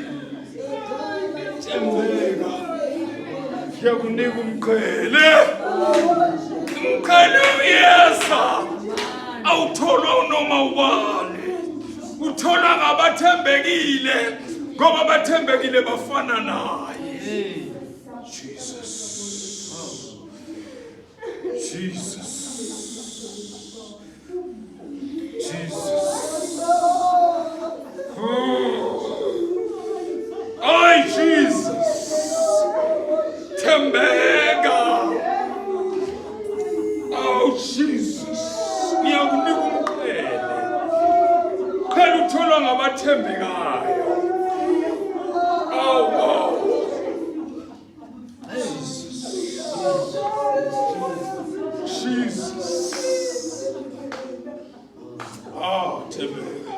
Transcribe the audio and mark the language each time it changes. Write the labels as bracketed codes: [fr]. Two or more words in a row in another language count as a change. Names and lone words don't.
[zu] Thembeka. Ngiyokunika umqhele. Umqhele uyeza. Awutholwa unoma ubani. Utholwa ngabathembekile ngoba abathembekile bafana naye. Jesus. Jesus. Jesus. Ay, Jesus. Thembeka. Oh, Jesus. Ngiyakunika umqhele. Qhele utholwa ngabathembekayo. Oh, wow. Jesus. Ah, thembeka.